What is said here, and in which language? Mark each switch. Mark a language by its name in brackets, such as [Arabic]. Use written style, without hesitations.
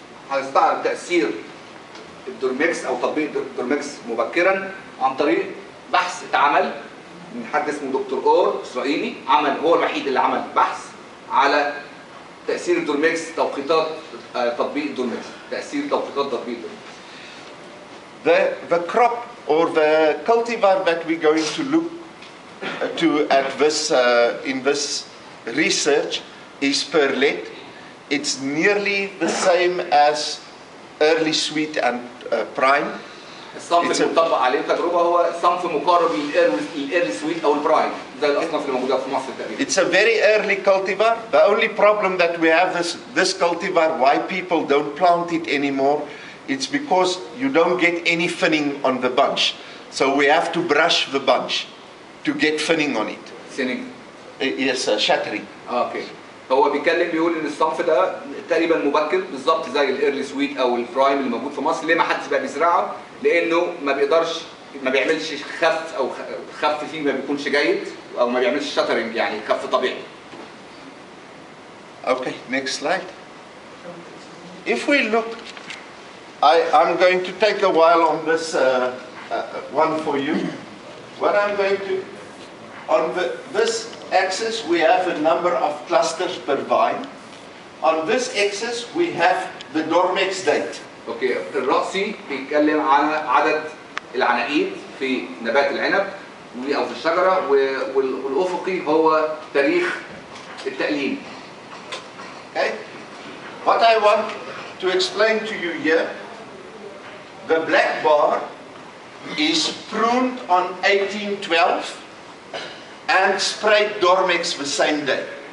[Arabic] هيستعرض تأثير الدورمكس أو تطبيق الدورمكس مبكرا عن طريق بحث اتعمل من حد اسمه دكتور أور إسرائيلي، هو الوحيد اللي عمل بحث على تأثير الدورمكس توقيتات تطبيق الدورمكس، تأثير توقيتات تطبيق الدورمكس. [English] The crop or the cultivar that we're going to look to at this in this research is perlet. It's nearly the same as early sweet and prime. [Arabic] الصنف المطبق عليه التجربه هو صنف مقارب للايرلي سويت او البرايم زي الاصناف اللي موجوده في مصر تقريبا. [English] It's a very early cultivar. The only problem that we have is this cultivar, why people don't plant it anymore, it's because you don't get any thinning on the bunch. So we have to brush the bunch to get thinning on it. Thinning. Yes, shattering. [Arabic] اوكي. هو بيقول ان الصنف ده تقريبا مبكر بالظبط زي الايرلي سويت او البرايم اللي موجود في مصر. ليه ما حدش بقى بيزرعه؟ لانه ما بيعملش خف او خف فيه ما بيكونش جيد او ما بيعملش شاترنج يعني خف طبيعي. [English] Okay, next slide. If we look, I'm going to take a while on this one for you. What I'm going to, on this axis we have a number of clusters per vine. On this axis we have the Dormex date. [Arabic] اوكي، الرأسي بيتكلم على عدد العناقيد في نبات العنب او في الشجره، والافقي هو تاريخ التقليم. [English] Okay. What I want to explain to you here, the black bar is pruned on 1812 and sprayed Dormex the same day.